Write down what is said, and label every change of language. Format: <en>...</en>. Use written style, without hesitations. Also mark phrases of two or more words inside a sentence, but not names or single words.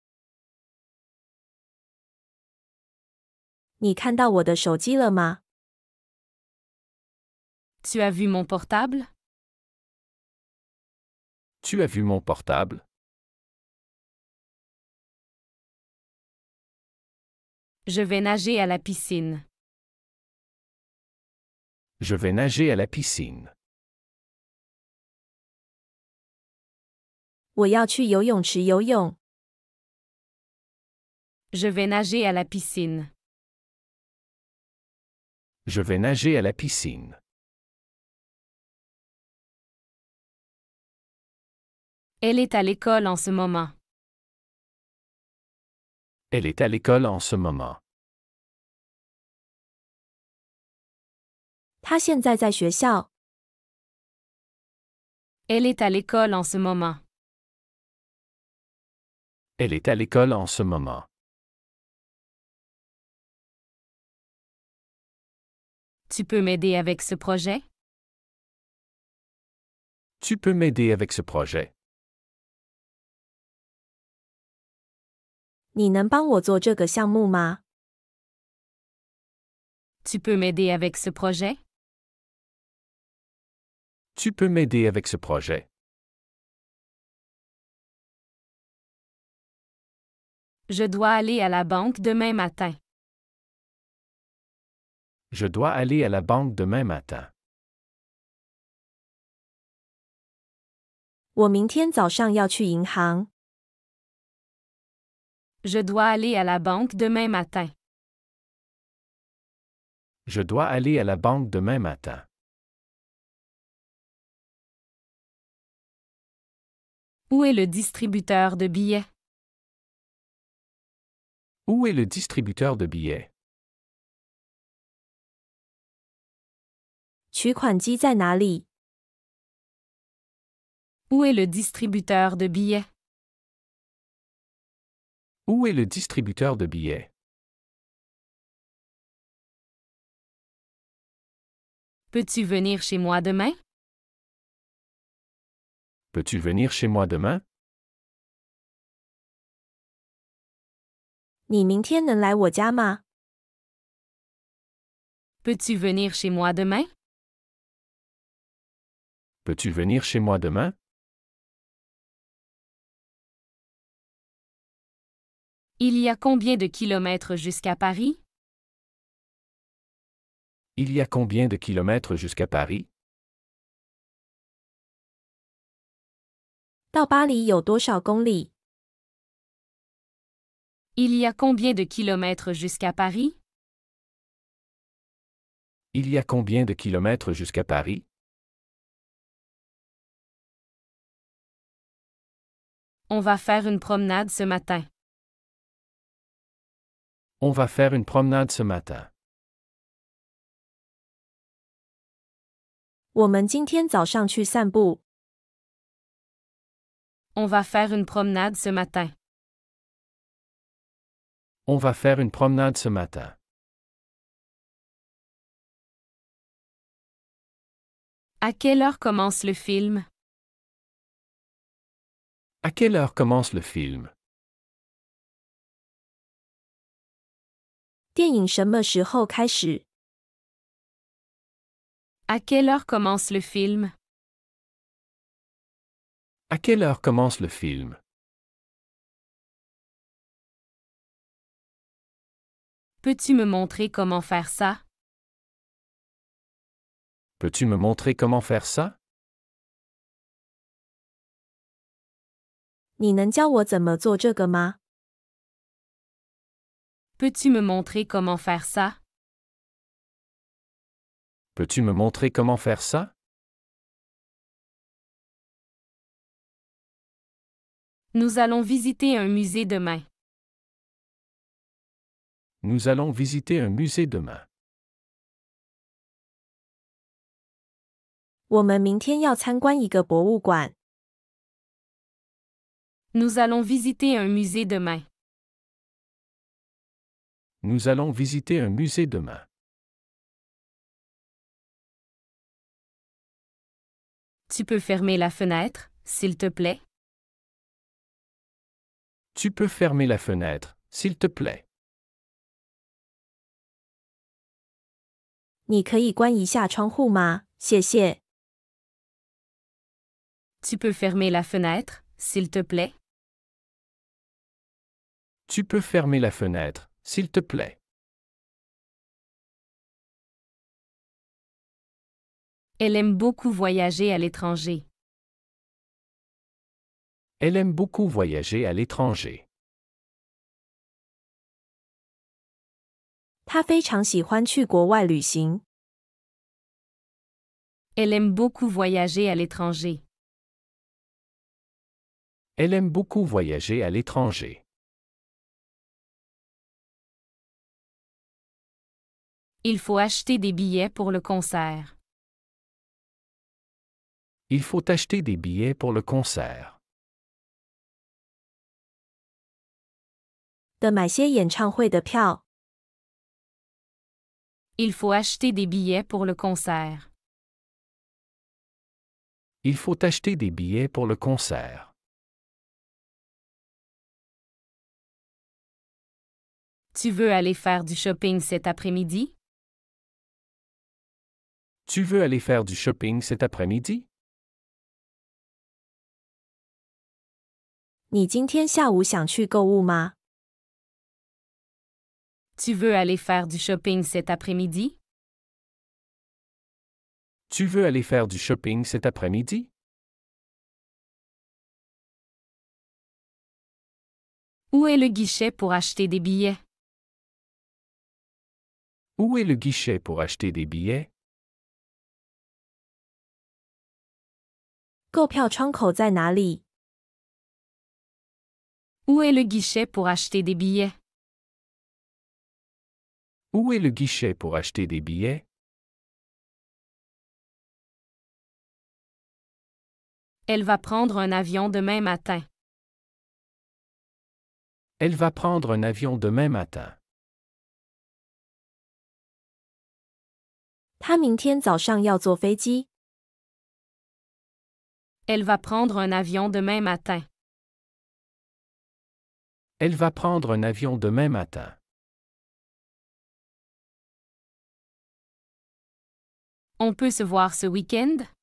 <zh>你看到我的手机了吗？</zh> <fr>Tu as vu mon portable? Tu as vu mon portable? Je vais nager à la piscine. Je vais nager à la piscine.</fr> <zh>我要去游泳池游泳。</zh> <fr>Je vais nager à la piscine. Je vais nager à la piscine. Elle est à l'école en ce moment. Elle est à l'école en ce moment.</fr> <zh>他现在在学校。</zh> <fr>Elle est à l'école en ce moment. Elle est à l'école en ce moment. Tu peux m'aider avec ce projet? Tu peux m'aider avec ce projet?</fr> <zh>你能帮我做这个项目吗？</zh> <fr>Tu peux m'aider avec ce projet? Tu peux m'aider avec ce projet? Je dois aller à la banque demain matin. Je dois aller à la banque demain matin.</fr> <zh>我明天早上要去银行。</zh> <fr>Je dois aller à la banque demain matin. Je dois aller à la banque demain matin. Où est le distributeur de billets? Où est le distributeur de billets?</fr> <zh>取款机在哪里？</zh> <fr>Où est le distributeur de billets? Où est le distributeur de billets? Peux-tu venir chez moi demain? Peux-tu venir chez moi demain?</fr> <zh>你明天能来我家吗？</zh> <fr>Peux-tu venir chez moi demain? Peux-tu venir chez moi demain? Il y a combien de kilomètres jusqu'à Paris? Il y a combien de kilomètres jusqu'à Paris?</fr> <zh>到巴黎有多少公里？</zh> <fr>Il y a combien de kilomètres jusqu'à Paris? Il y a combien de kilomètres jusqu'à Paris? On va faire une promenade ce matin. On va faire une promenade ce matin.</fr> <zh>我们今天早上去散步。</zh> <fr>On va faire une promenade ce matin. On va faire une promenade ce matin. À quelle heure commence le film? À quelle heure commence le film?</fr> <zh>电影什么时候开始？</zh> <fr>À quelle heure commence le film? À quelle heure commence le film? Peux-tu me montrer comment faire ça? Peux-tu me montrer comment faire ça?</fr> <zh>你能教我怎么做这个吗？</zh> <fr>Peux-tu me montrer comment faire ça? Peux-tu me montrer comment faire ça? Nous allons visiter un musée demain. Nous allons visiter un musée demain.</fr> <zh>我们明天要参观一个博物馆。</zh> <fr>Nous allons visiter un musée demain. Nous allons visiter un musée demain. Tu peux fermer la fenêtre, s'il te plaît? Tu peux fermer la fenêtre, s'il te plaît.</fr> <zh>你可以关一下窗户吗？谢谢。</zh> <fr>Tu peux fermer la fenêtre, s'il te plaît? Tu peux fermer la fenêtre, s'il te plaît. Elle aime beaucoup voyager à l'étranger. Elle aime beaucoup voyager à l'étranger.</fr> <zh>他非常喜欢去国外旅行。</zh> <fr>Elle aime beaucoup voyager à l'étranger. Elle aime beaucoup voyager à l'étranger. Il faut acheter des billets pour le concert. Il faut acheter des billets pour le concert.</fr> <zh>的买些演唱会的票。</zh> <fr>Il faut acheter des billets pour le concert. Il faut acheter des billets pour le concert. Tu veux aller faire du shopping cet après-midi? Tu veux aller faire du shopping cet après-midi?</fr> <zh>你今天下午想去购物吗？</zh> <fr>Tu veux aller faire du shopping cet après-midi? Tu veux aller faire du shopping cet après-midi? Où est le guichet pour acheter des billets? Où est le guichet pour acheter des billets?</fr> <zh>购票窗口在哪里？</zh> <fr>Où est le guichet pour acheter des billets? Où est le guichet pour acheter des billets? Elle va prendre un avion demain matin. Elle va prendre un avion demain matin.</fr> <zh>他明天早上要坐飞机。</zh> <fr>Elle va prendre un avion demain matin. Elle va prendre un avion demain matin. On peut se voir ce week-end?</fr>